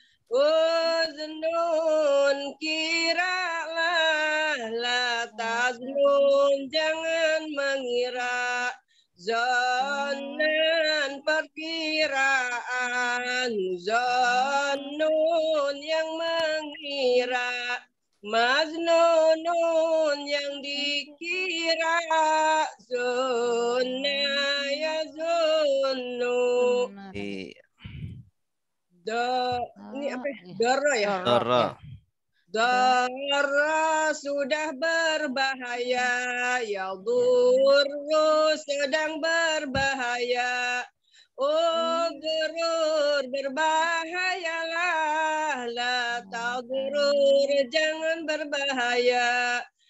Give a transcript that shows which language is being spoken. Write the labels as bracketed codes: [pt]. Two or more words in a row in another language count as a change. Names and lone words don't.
[id] uznun kiralah, [ar] لا تظنن [id] jangan mengira, zannan perkiraan, zannun yang mengira, Majnunun yang dikira, [ar] ظن يظن. [id] Iya. Ini apa ya? Dara ya? Dara. Dara sudah berbahaya, [ar] يضر [id] sedang berbahaya. Oh gerur berbahayalah, [ar] لا تغرر [id] jangan berbahaya.